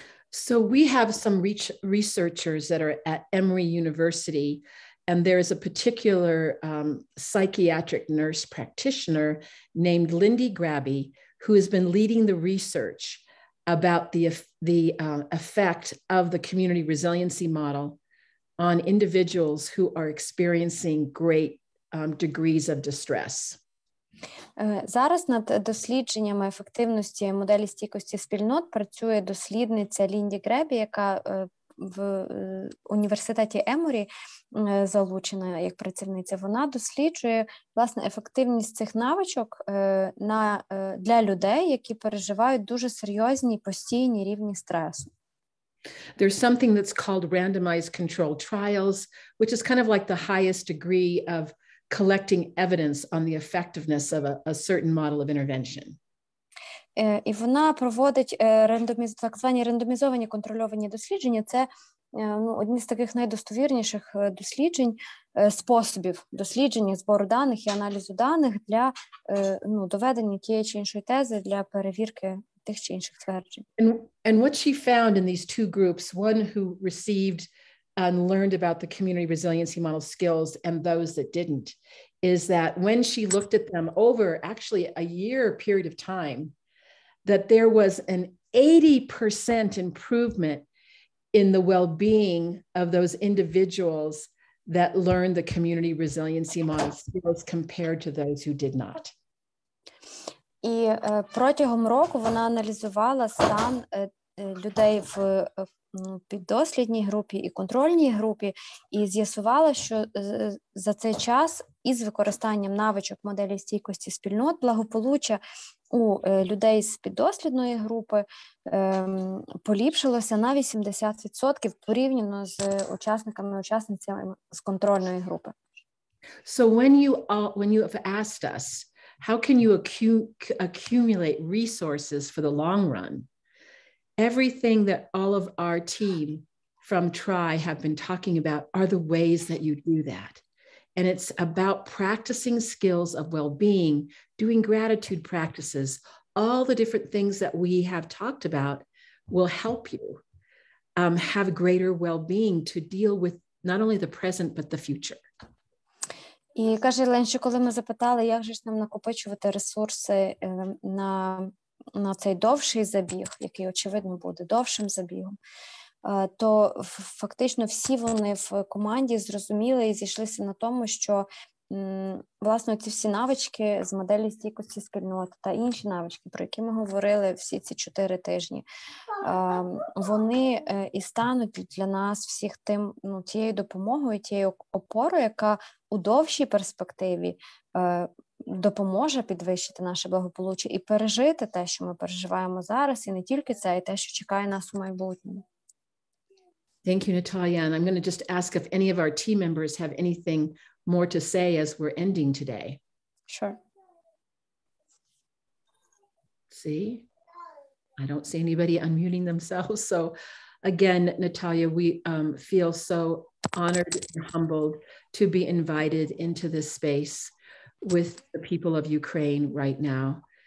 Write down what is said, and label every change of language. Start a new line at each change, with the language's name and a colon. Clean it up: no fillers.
English: So we have some researchers that are at Emory University, and there's a particular psychiatric nurse practitioner named Lindy Grabby, who has been leading the research about the effect of the community resiliency model on individuals who are experiencing great degrees of distress.
Ukrainian: Зараз над дослідженнями ефективності моделі стійкості спільнот працює дослідниця Лінді Гребі, яка в університеті Еморі залучена як працівниця. Вона досліджує, власне, ефективність цих навичок для людей, які переживають дуже серйозні постійні рівні стресу.
English: There's something that's called randomized controlled trials, which is kind of like the highest degree of collecting evidence on the effectiveness of a certain model of intervention.
Ukrainian: І вона проводить так звані рандомізовані контрольовані дослідження. Це одні з таких найдостовірніших досліджень, способів дослідження, збору даних і аналізу даних для доведення тієї чи іншої тези, для перевірки тих чи інших тверджень.
English: And what she found in these two groups, one who received and learned about the community resiliency model skills and those that didn't, is that when she looked at them over actually a year period of time, that there was an 80% improvement in the well-being of those individuals that learned the community resiliency model skills compared to those who did not.
Ukrainian: І протягом року вона аналізувала стан людей в піддослідній групі і контрольній групі, і з'ясувала, що за цей час із використанням навичок моделі стійкості спільнот благополуччя у людей з піддослідної групи поліпшилося на 80% порівняно з учасниками з контрольної групи.
English: So when you have asked us how can you accumulate resources for the long run? Everything that all of our team from TRI have been talking about are the ways that you do that. And it's about practicing skills of well-being, doing gratitude practices. All the different things that we have talked about will help you have greater well-being to deal with not only the present, but the future.
Ukrainian: І каже Елейн, що коли ми запитали, як же ж нам накопичувати ресурси на цей довший забіг, який, очевидно, буде довшим забігом, то фактично всі вони в команді зрозуміли і зійшлися на тому, що власне ці всі навички з моделі стійкості спільноти та інші навички, про які ми говорили всі ці 4 тижні, вони і стануть для нас всіх тією допомогою, тією опорою, яка у довшій перспективі допоможе підвищити наше благополуччя і пережити те, що ми переживаємо зараз, і не тільки це, і те, що чекає нас у майбутньому.
English: Thank you, Natalia. And I'm going to just ask if any of our team members have anything more to say as we're ending today. Sure. See, I don't see anybody unmuting themselves. So again, Natalia, we feel so honored and humbled to be invited into this space with the people of Ukraine right now.